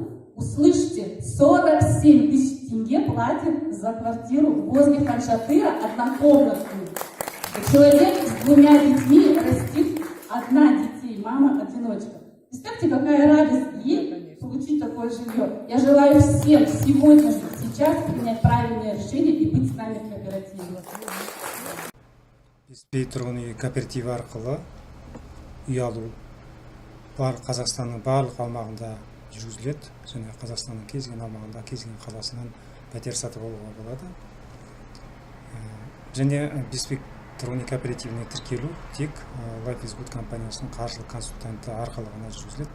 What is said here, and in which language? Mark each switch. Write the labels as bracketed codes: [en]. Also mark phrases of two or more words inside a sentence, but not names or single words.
[ru] Услышьте, 47 тысяч тенге платит за квартиру возле Ханшатыра, однокомнатную. Человек с 2 детьми растит одна детей, мама-одиночка. Представьте, какая радость ей получить такое жилье. Я желаю всем сегодня же, сейчас принять правильное решение и быть с нами в кооперативе. [kk] Беспей тұрғын үй кооперативі арқылы үй алу Қазақстанның барлық аумағында жүргізіледі. Және Қазақстанның кез келген аумағында, кез келген қаласынан пәтер сатып алуға болады. Және Беспей тұрғын үй кооперативіне тіркелу тек Life is Good компаниясының қаржылық консультанты арқылы ғана жүргізіледі.